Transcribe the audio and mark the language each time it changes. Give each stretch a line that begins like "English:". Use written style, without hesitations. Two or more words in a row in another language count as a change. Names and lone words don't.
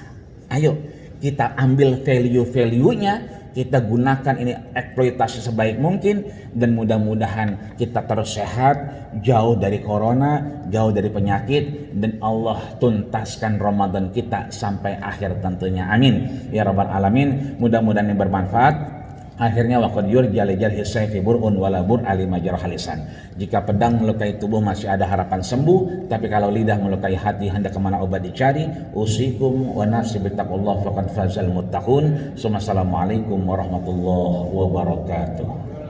Indonesian: Ayo kita ambil value-nya, kita gunakan ini eksploitasi sebaik mungkin, dan mudah-mudahan kita terus sehat, jauh dari corona, jauh dari penyakit, dan Allah tuntaskan Ramadan kita sampai akhir tentunya.
Arabic: آمين يا رب العالمين.
Indonesian: Mudah-mudahan yang bermanfaat.
Arabic: Akhirnya وقد يرجى لجرح سيف برء ولا برء لمجرح لسان.
Indonesian: Jika pedang melukai tubuh masih ada harapan sembuh, tapi kalau lidah melukai hati hendak kemana obat dicari.
Arabic: أوصيكم ونفسي بتقوى الله فقد فاز المتقون. السلام عليكم ورحمة الله وبركاته.